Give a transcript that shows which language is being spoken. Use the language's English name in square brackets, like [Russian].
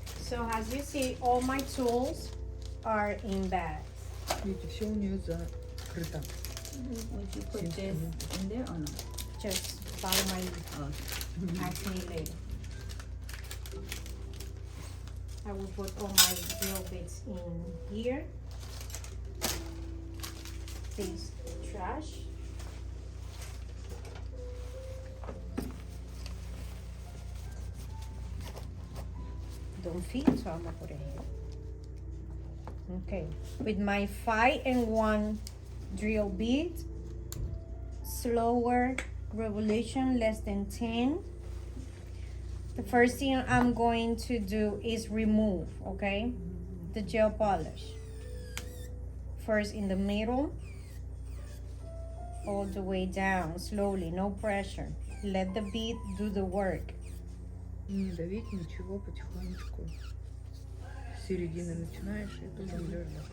[English] So as you see, all my tools are in bags. [Russian] Видите, все у нее закрыто. [English] Would you put this in there or not? Just follow my lead. Oh, Ask me later. I will put all my drill bits in here. This trash. Don't fit, so I'm gonna put it here. Okay, with my 5 and 1 drill bit, slower revolution, less than 10. The first thing I'm going to do is remove, okay, the gel polish. First in the middle, all the way down, slowly, no pressure. Let the bead do the work. [Russian] Не давить ничего, потихонечку. С середины начинаешь и потом идешь.